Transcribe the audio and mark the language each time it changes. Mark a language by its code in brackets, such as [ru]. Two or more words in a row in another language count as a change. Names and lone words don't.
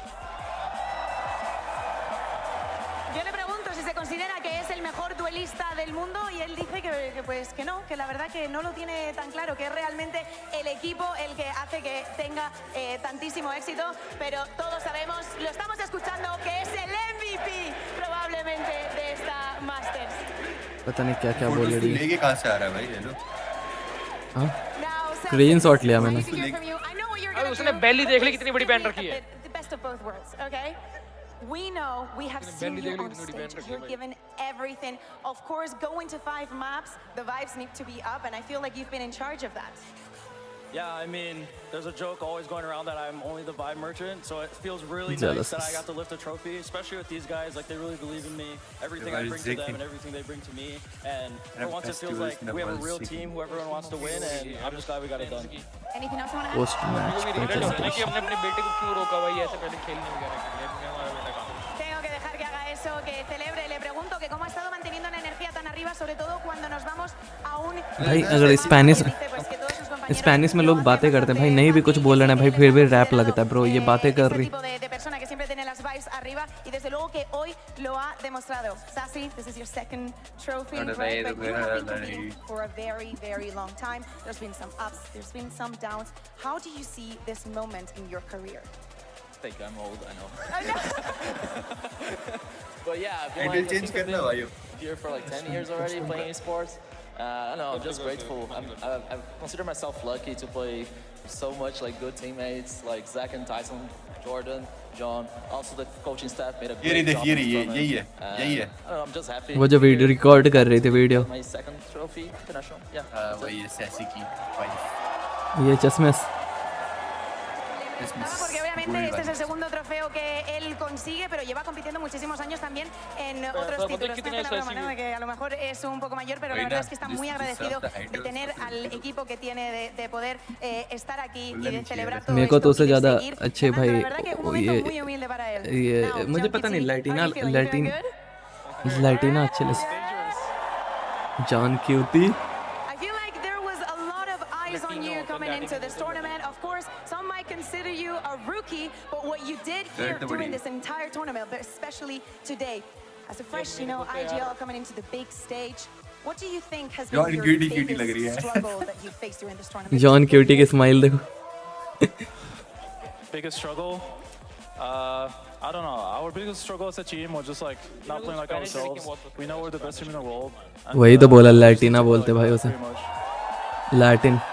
[es] Yo le pregunto si se considera que es el mejor duelista del mundo y él dice que pues que no, que la verdad que no lo tiene tan claro, que es realmente el equipo el que hace que tenga tantísimo éxito, pero todos sabemos, lo estamos escuchando, que es el MVP probablemente de esta Masters. [hi] पता नहीं क्या क्या बोल रही है। लेके कहाँ से आ रहा है भाई हेलो? हाँ? [en] green shot [hi] लिया मैंने। अरे उसने बेली देख ली कितनी बड़ी पहन रखी है। [en] The best of both worlds, okay? We know, we have seen you on stage, you're given everything. Of course, going to 5 maps, the vibes need to be up, and I feel like you've been in charge of that. Yeah, I mean, there's a joke always going around that I'm only the vibe merchant, so it feels really Jealous. nice that I got to lift a trophy, especially with these guys. Like, they really believe in me, everything I bring to them and everything they bring to me. And for once, it feels like we have a real team who everyone wants to win, and I'm just glad we got it done. Anything else you want to add? post match [hi] कि हमने अपने बेटे को क्यों रोका भाई ऐसे पहले खेलने वगैरह के लिए। हमारा बेटा काम [es] Tengo que dejar que haga eso, que celebre. Le pregunto que cómo ha estado manteniendo una energía tan arriba, sobre todo cuando nos vamos a un... [hi] भाई अगर स्पेनिश में लोग बातें करते हैं भाई नहीं भी कुछ बोल रहे हैं भाई फिर भी रैप लगता है ब्रो ये बातें कर रही [es] de persona que siempre tiene las vibes arriba y desde luego que hoy lo ha demostrado. [en] Sassy, this is your second trophy, right? But you have been competing for a very, very long time. There's been some ups, there's been some downs. How do you see this moment in your career? I think I'm old, I know. I know. But yeah, I've been here for like 10 years already playing esports. I don't know, I'm just grateful. I consider myself lucky to play so much like good teammates like Zach and Tyson, Jordan, John. Also the coaching staff made a great job. [hi] यही है [en] I don't know, I'm just happy. [hi] वो जो [en] video record [hi] कर रही थी वीडियो [en] My second trophy international. Yeah. [hi] वही है सैसी की ये चश्मेस [es] Porque obviamente este es el segundo trofeo que él consigue, pero lleva compitiendo muchísimos años también en otros títulos. Esta es la broma, ¿no? De que a lo mejor es un poco mayor, pero la verdad es que está muy agradecido de tener al equipo que tiene, de poder estar aquí y de celebrar todo [hi] मेरे को तो उससे [es] esto. [hi] ज़्यादा अच्छे भाई [es] La verdad que un momento muy humilde para él. [hi] ये मुझे पता नहीं लाइटिना अच्छे लगे जॉन क्यूटी [en] I feel like there was a lot of eyes on you coming into this tournament. Of course, some might consider you a rookie, but what you did here during this entire tournament, but especially today, as a fresh, IGL coming into the big stage, what do you think has been your biggest struggle that you faced during this tournament? [hi] जॉन क्यूटी की स्माइल देखो [en] Biggest struggle? I don't know. Our biggest struggle as a team was just like not playing like ourselves. We know we're the best team in the world. [hi] वही तो बोला लैटिना बोलते भाई उसे लैटिन